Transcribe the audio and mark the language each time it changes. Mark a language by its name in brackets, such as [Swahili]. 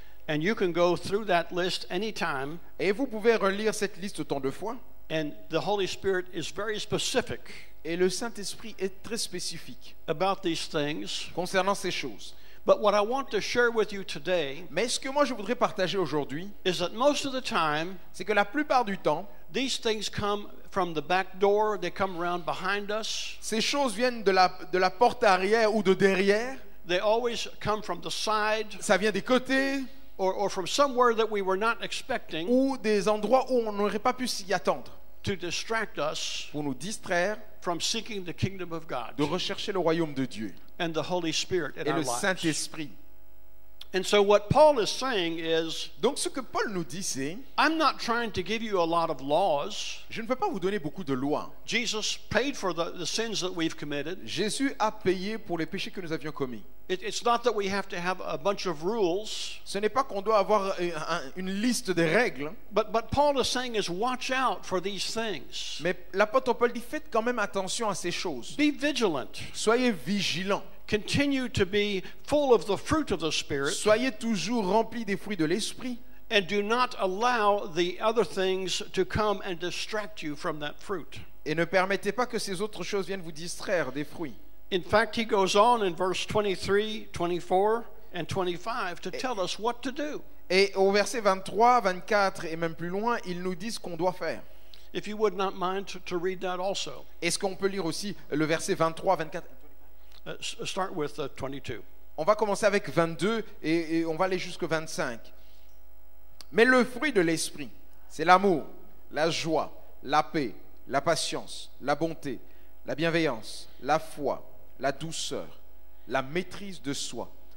[English] And you can go through that list anytime, [French] Et vous pouvez relire cette liste autant de fois. [English] and the Holy Spirit is very specific [French] Et le Saint-Esprit est très spécifique [English] about these things. [French] concernant ces choses. [English] But what I want to share with you today [French] Mais ce que moi je voudrais partager aujourd'hui, [English] is that most of the time, [French] c'est que la plupart du temps, [English] these things come from the back door, they come around behind us, [French] ces choses viennent de la porte arrière ou de derrière. [English] they always come from the side, [French] Ça vient des côtés [English] or from somewhere that we were not expecting [French] ou des endroits où on n'aurait pas pu s'y attendre [English] to distract us [French] pour nous distraire [English] from seeking the kingdom of God [French] de rechercher le royaume de Dieu [English] and the Holy Spirit in [French] et [English] our [French] le [English] lives. [French] Saint-Esprit. [English] And so what Paul is saying is, [French] Donc ce que Paul nous dit, c'est: [English] I'm not trying to give you a lot of laws. [French] je ne peux pas vous donner beaucoup de lois. [English] Jesus paid for the sins that we've committed. [French] Jésus a payé pour les péchés que nous avions commis. [English] It's not that we have to have a bunch of rules, [French] Ce n'est pas qu'on doit avoir une liste de règles, [English] but Paul is saying is watch out for these things. [French] mais l'apôtre Paul dit: faites quand même attention à ces choses. [English] Be vigilant. [French] Soyez vigilants. [English] Continue to be full of the fruit of the Spirit, [French] Soyez toujours remplis des fruits de l'Esprit. [English] and do not allow the other things to come and distract you from that fruit. [French] Et ne permettez pas que ces autres choses viennent vous distraire des fruits. [English] In fact, he goes on in verse 23, 24, and 25 to tell us what to do. [French] Et au verset 23, 24 et même plus loin, il nous dit ce qu'on doit faire. [English] If you would not mind to read that also. [French] Est-ce qu'on peut lire aussi le verset 23, 24? [English] Start with 22. [French] On va commencer avec 22 et on va aller jusqu'au 25. Mais le fruit de l'esprit, c'est l'amour, la joie, la paix, la patience, la bonté, la bienveillance, la foi, la douceur, la maîtrise de soi.